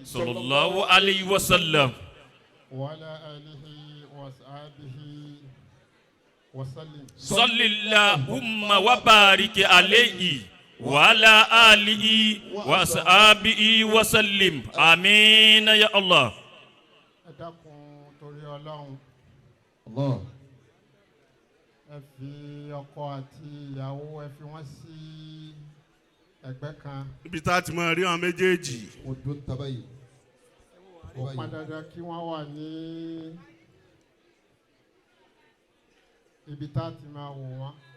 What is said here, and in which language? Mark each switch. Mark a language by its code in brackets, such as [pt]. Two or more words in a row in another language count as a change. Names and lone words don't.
[ar] صلى الله عليه وسلم وعلى آله وصحبه وسلم. صل اللهم وبارك عليه وعلى آله وصحبه وسلم آمين يا الله. [yo] ẹ dákun torí Ọlọ́run Allah. ẹ fi ọkọ àti ìyàwó ẹ fi wọ́n sí ẹgbẹ́ kan. ibi tá a ti máa rí àwọn méjèèjì. Ojú ń taba yìí. ó pọn dandan kí wọ́n wà ní ibi tá a ti máa wò wọ́n.